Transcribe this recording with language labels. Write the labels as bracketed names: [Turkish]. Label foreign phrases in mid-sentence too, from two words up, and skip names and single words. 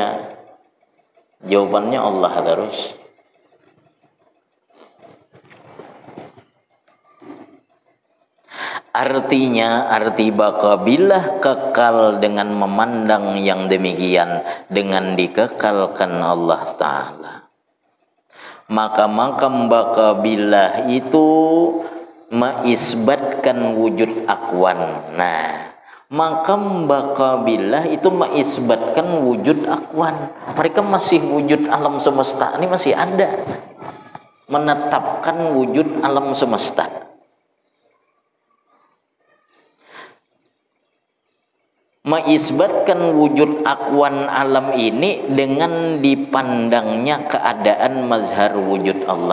[Indonesian] Jawabannya Allah terus. Artinya, arti [Arabic] بقاء بالله [Indonesian] kekal dengan memandang yang demikian, dengan dikekalkan Allah Ta'ala. Maka makam [Arabic] بقاء بالله [Indonesian] itu mengisbatkan wujud akwan. Nah, makam [Arabic] بقاء بالله [Indonesian] itu mengisbatkan wujud akwan. Mereka masih wujud alam semesta ini masih ada, menetapkan wujud alam semesta. Mengisbatkan wujud akwan alam ini dengan dipandangnya keadaan mazhar wujud Allah.